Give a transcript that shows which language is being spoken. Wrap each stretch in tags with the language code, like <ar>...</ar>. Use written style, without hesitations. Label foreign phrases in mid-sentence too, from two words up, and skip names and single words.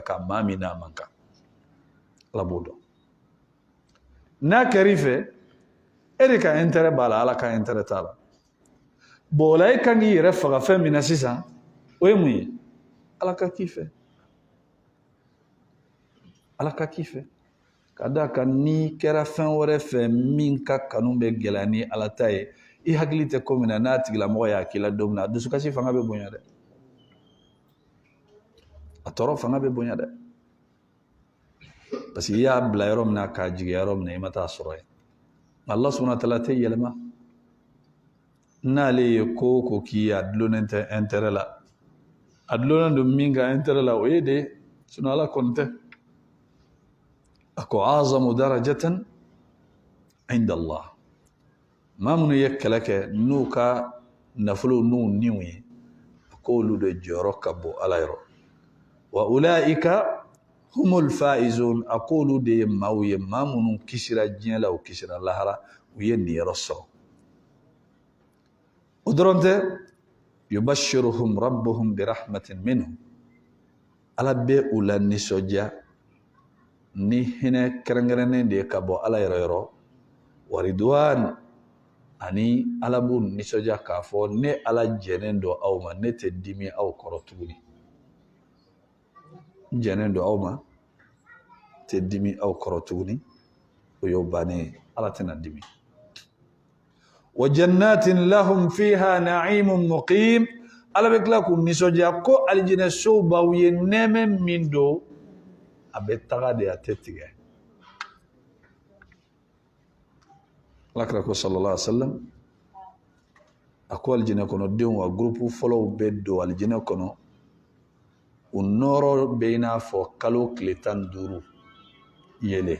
<bm>kan maa min n'a man kan ala b'o dɔn n'a kɛr'i fɛ e de ka intérêt b'a la ala ka intérêt t'a la bon o la e kan k'i yɛrɛ faga fɛn min na sisan o ye mun ye ala ka k'i fɛ ala ka k'i fɛ kada kan ni kɛra fɛn wɛrɛ fɛ min ka kanu bɛ gɛlɛya ni ala ta ye i hakili tɛ ko min na n'a tigilamɔgɔ y'a k'i la don min na a dusukasi fanga bɛ bonya dɛ a tɔɔrɔ fanga bɛ bonya dɛ parce que i y'a bila yɔrɔ min na k'a jigiya yɔrɔ min na i ma taa sɔrɔ yen</bm> <ar>الله سبحانه وتعالى</ar> <bm>tɛ yɛlɛma n'ale ye ko ko k'i a dulonnen tɛ intérêt la a dulonnen don min ka intérêt la o ye de sinon ala kɔni tɛ a ko</bm> <ar>أعظم درجة عند الله</ar> <bm>maa minnu ye kɛlɛ kɛ n'u ka nafolo n'u niw ye a ko olu de jɔyɔrɔ ka bon ala yɔrɔ</bm> <ar>وأولئك هم الفائزون</ar> <bm>a ko olu de ye maaw ye maa minnu kisira diɲɛ la u kisira lahara u ye niyɔrɔ sɔrɔ o dɔrɔn tɛ</bm> <ar>يبشرهم ربهم برحمة منه</ar> <bm>ala bɛ u la nisɔndiya ni hinɛ kɛrɛnkɛrɛnnen de ye ka bɔ ala yɛrɛ yɔrɔ</bm> <ar>ورضوان</ar> <bm>ani ala b'u nisɔndiya k'a fɔ ne ala jɛnen don aw ma ne tɛ dimi aw kɔrɔ tuguni n jɛnen don aw ma tɛ dimi aw kɔrɔ tuguni o y'o bannen ye ala tɛna dimi</bm> <ar>وجنات لهم فيها نعيم مقيم</ar> <bm>ala bɛ tila k'u nisɔndiya ko alijinɛsow b'aw ye nɛɛmɛ min don a bɛ taga de a tɛ tigɛ alakira ko</bm> <ar>صلى الله عليه وسلم</ar> <bm>a ko alijinɛ kɔnɔdenw a groupe fɔlɔw bɛ don alijinɛ kɔnɔ u nɔɔrɔ bɛ i n'a fɔ kalo tile 15 yele</bm>